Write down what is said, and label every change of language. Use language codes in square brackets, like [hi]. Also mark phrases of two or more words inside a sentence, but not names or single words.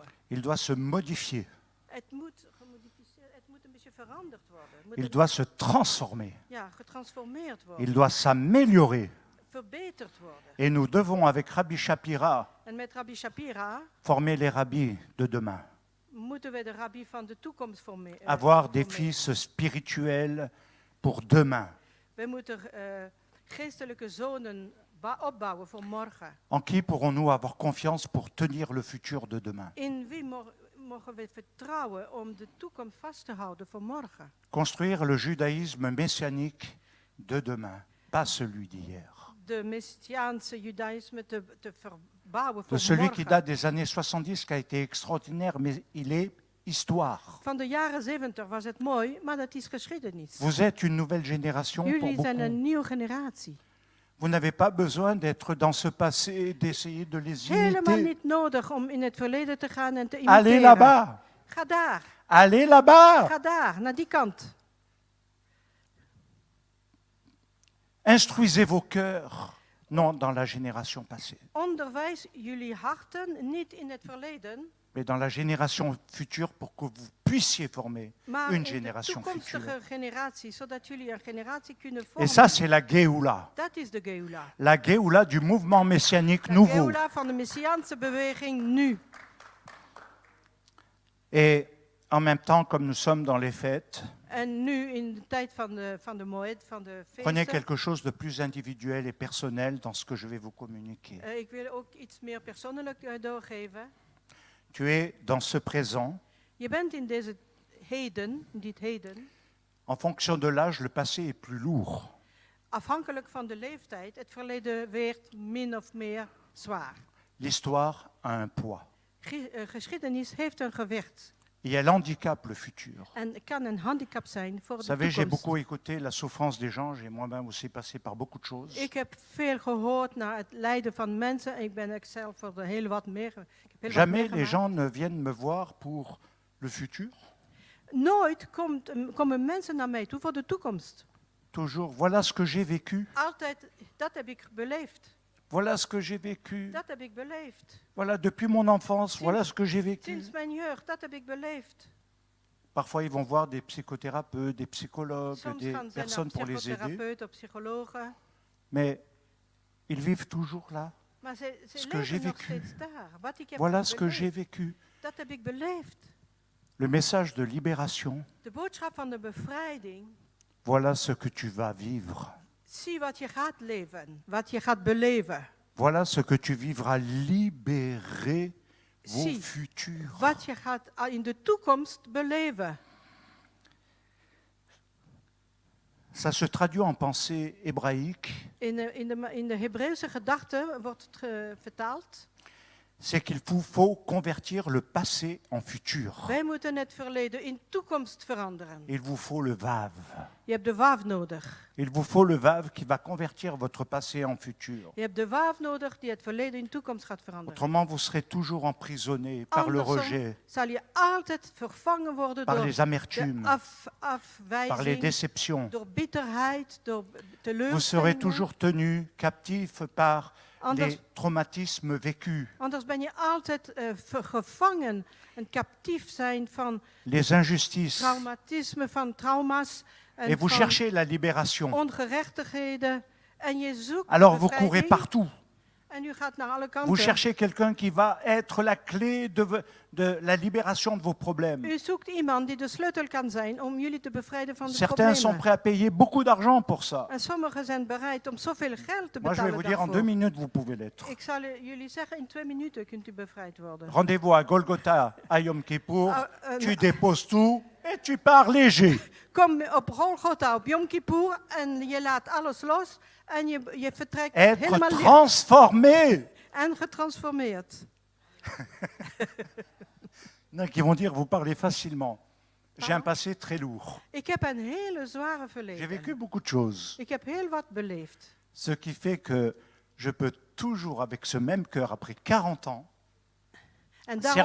[fr] Il doit se modifier. [nl] Het moet gemodificeerd, het moet een beetje veranderd worden. Het moet [fr] Il doit se transformer. [nl] ja, getransformeerd worden, [fr] Il doit s'améliorer. [nl] verbeterd worden. [fr] Et nous devons, avec Rabbi Shapira, [nl] En met Rabbi Shapira [fr] former les rabbis de demain. [nl] moeten we de rabbi van de toekomst [fr] Avoir des [nl] formeren. [fr] fils spirituels pour demain, [nl] We moeten geestelijke zonen opbouwen voor morgen. [fr] en qui pourrons-nous avoir confiance pour tenir le futur de demain. [nl] In wie mogen we vertrouwen om de toekomst vast te houden voor morgen? [fr] Construire le judaïsme messianique de demain, pas celui d'hier. [nl] De messiaanse judaïsme te verbouwen De voor [fr] celui qui [nl] morgen. [fr] date des années 70, qui a été extraordinaire, mais il est histoire. [nl] Van de jaren 70 was het mooi, maar dat is geschiedenis. [fr] Vous êtes une nouvelle génération pour [nl] Jullie zijn [fr] beaucoup. [nl] een nieuwe generatie. [fr] Vous n'avez pas besoin d'être dans ce passé, d'essayer de les [nl] Helemaal [fr] imiter. [nl] niet nodig om in het verleden te gaan en te [fr] Allez [nl] imiteren. [fr] là-bas, [nl] Ga daar, [fr] allez là-bas. [nl] ga daar, naar die kant. [fr] Instruisez vos cœurs, non dans la génération passée, [nl] Onderwijs jullie harten niet in het verleden, [fr] mais dans la génération future pour que vous puissiez former [nl] maar [fr] une [nl] in de [fr] génération [nl] toekomstige [fr] future. [nl] generatie, zodat jullie een generatie kunnen [fr] Et [nl] vormen. [fr] ça, c'est la Géoula. [nl] Dat is de Geula. [fr] La Géoula du mouvement messianique [nl] De [fr] nouveau. [nl] Geula van de Messiaanse beweging nu. [fr] Et en même temps, comme nous sommes dans les fêtes, [nl] En nu in de tijd van de Moed, van de [fr] prenez [nl] feesten. [fr] quelque chose de plus individuel et personnel dans ce que je vais vous communiquer. [nl] Ik wil ook iets meer persoonlijk doorgeven. [fr] Tu es dans ce présent. [nl] Je bent in deze heden, dit heden, [fr] En fonction de l'âge, le passé est plus lourd. [nl] afhankelijk van de leeftijd, het verleden weegt min of meer zwaar. [fr] L'histoire a un poids. [nl] Geschiedenis heeft een gewicht [fr] et elle handicape le futur. [nl] en kan een handicap zijn voor [fr] Vous [nl] de [fr] savez, j'ai [nl] toekomst. [fr] beaucoup écouté la souffrance des gens, j'ai moi-même aussi passé par beaucoup de choses. [nl] Ik heb veel gehoord naar het lijden van mensen. Ik ben ook zelf voor de heel wat meer. Ik heb heel wat [fr] Jamais [nl] meer [fr] les [nl] gemaakt. [fr] gens ne viennent me voir pour le futur. [nl] Nooit komen mensen naar mij toe voor de toekomst. [fr] Toujours, voilà ce que j'ai vécu, [nl] Altijd, dat heb ik beleefd. [fr] voilà ce que j'ai vécu, [nl] Dat heb ik beleefd. [fr] voilà depuis mon enfance, voilà ce que j'ai vécu. [nl] Sinds mijn jeugd, dat heb ik beleefd. [fr] Parfois, ils vont voir des psychothérapeutes, des psychologues, [nl] Soms [fr] des [nl] gaan ze naar [fr] personnes pour les aider, [nl] psychotherapeuten of psychologen. [fr] mais ils vivent toujours là. [nl] Maar ze [fr] Ce que j'ai [nl] leven nog [fr] vécu. [nl] steeds daar. Wat ik heb [fr] Voilà ce que [nl] beleefd, [fr] j'ai vécu. [nl] dat heb ik beleefd. [fr] Le message de libération, [nl] De boodschap van de bevrijding. [fr] voilà ce que tu vas vivre. [nl] Zie wat je gaat leven, wat je gaat beleven. [fr] Voilà ce que tu vivras, libérer vos [nl] Zie [fr] futurs. [nl] wat je gaat in de toekomst beleven. [fr] Ça se traduit en pensée hébraïque, [nl] In de Hebreeuwse gedachte wordt het vertaald. [fr] c'est qu'il faut convertir le passé en futur. [nl] Wij moeten het verleden in toekomst veranderen. [fr] Il vous faut le vave. [nl] Je hebt de waaf nodig. [fr] Il vous faut le vave qui va convertir votre passé en futur. [nl] Je hebt de waaf nodig die het verleden in toekomst gaat veranderen. [fr] Autrement, vous serez toujours emprisonné par le [nl] Andersom [fr] rejet, [nl] zal je altijd vervangen worden [fr] par [nl] door [fr] les [nl] de [fr] amertumes, par les [nl] afwijzing, [fr] déceptions. [nl] door bitterheid, door [fr] Vous serez [nl] teleurstellingen. [fr] toujours tenu captif par [nl] Anders, [fr] les traumatismes vécus, [nl] anders ben je altijd gevangen en captief zijn van [fr] les injustices. traumatisme, [nl] van trauma's en [fr] Et vous [nl] van [fr] cherchez la libération. [nl] ongerechtigheden. En je zoekt [fr] Alors vous [nl] bevrijding. [fr] courez partout. [nl] En u gaat naar alle [fr] Vous [nl] kanten. [fr] cherchez quelqu'un qui va être la clé de la libération de vos problèmes. [nl] U zoekt iemand die de sleutel kan zijn om jullie te bevrijden van de [fr] Certains sont [nl] problemen. [fr] prêts à payer beaucoup d'argent pour ça. [nl] En sommigen zijn bereid om zoveel geld te [fr] Moi, je vais [nl] betalen [fr] vous dire, en 2 [nl] daarvoor. [fr] minutes, vous pouvez l'être. [nl] Ik zal jullie zeggen, in 2 minuten kunt u bevrijd worden. [fr] Rendez-vous à Golgotha, à Yom Kippour. Ah, Tu déposes tout et tu pars léger. [nl] Kom op Golgotha op Yom Kippur en je laat alles los en je vertrekt [fr] Être [nl] helemaal licht [fr] transformé. [nl] en getransformeerd. [fr] Donc, ils vont dire, vous parlez facilement. J'ai un passé très lourd. [nl] Ik heb een hele zware [fr] J'ai [nl] verleden. [fr] vécu beaucoup de choses. [nl] Ik heb heel wat beleefd. [fr] Ce qui fait que je peux toujours, avec ce même cœur, après 40 ans, [nl] En daarom,